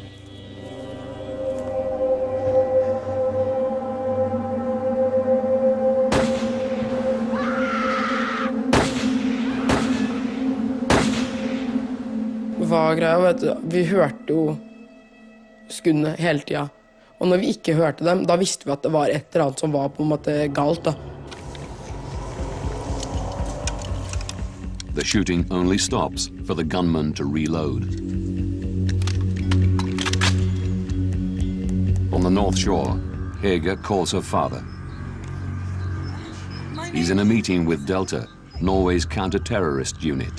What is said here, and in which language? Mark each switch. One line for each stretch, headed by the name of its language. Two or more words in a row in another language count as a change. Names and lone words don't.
Norwegian: Hva er greia, vet du? Vi hørte jo skuddene hele tida. Og når vi ikke hørte dem, da visste vi at det var et eller annet som var på en måte galt, da.
English: The shooting only stops for the gunman to reload. On the North Shore, Hege calls her father. He's in a meeting with Delta, Norway's counter-terrorist unit.